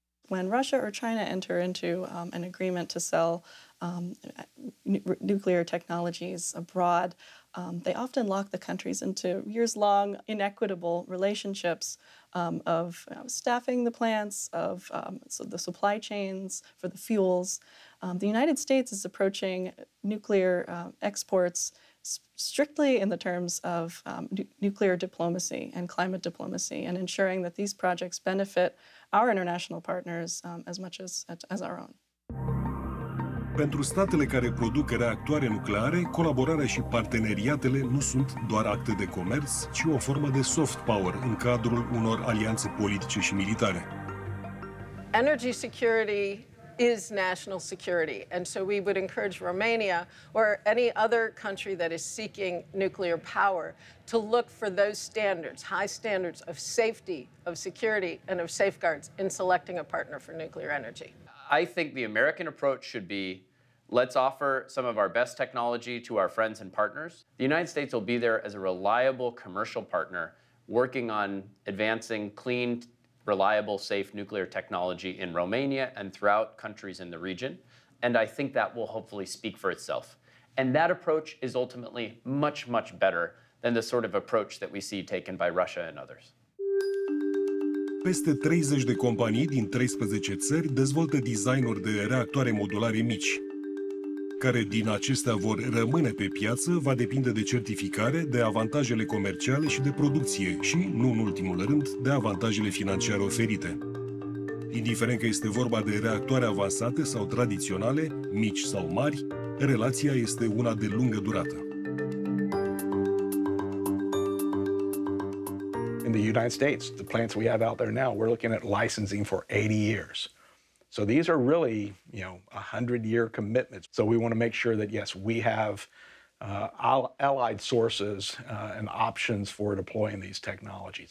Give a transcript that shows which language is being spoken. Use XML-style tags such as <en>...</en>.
<en>When Russia or China enter into an agreement to sell nuclear technologies abroad, they often lock the countries into years-long inequitable relationships of staffing the plants, of so the supply chains for the fuels. The United States is approaching nuclear exports strictly in the terms of nuclear diplomacy and climate diplomacy, and ensuring that these projects benefit our international partners as much as our own.</en> <ro>Pentru statele care produc reactoare nucleare, colaborarea și parteneriatele nu sunt doar acte de comerț, ci o formă de soft power în cadrul unor alianțe politice și militare.</ro> <en>Energy security is national security, and so we would encourage Romania or any other country that is seeking nuclear power to look for those standards, high standards of safety, of security, and of safeguards in selecting a partner for nuclear energy. I think the American approach should be, let's offer some of our best technology to our friends and partners. The United States will be there as a reliable commercial partner working on advancing clean, reliable, safe nuclear technology in Romania and throughout countries in the region. And I think that will hopefully speak for itself. And that approach is ultimately much, much better than the sort of approach that we see taken by Russia and others.</en> <ro>Peste 30 de companii din 13 țări dezvoltă designuri de reactoare modulare mici. Care din acestea vor rămâne pe piață va depinde de certificare, de avantajele comerciale și de producție și, nu în ultimul rând, de avantajele financiare oferite. Indiferent că este vorba de reactoare avansate sau tradiționale, mici sau mari, relația este una de lungă durată.</ro> <en>In the United States, the plants we have out there now, we're looking at licensing for 80 years. So these are really, 100-year commitments. So we want to make sure that, yes, we have allied sources and options for deploying these technologies.</en>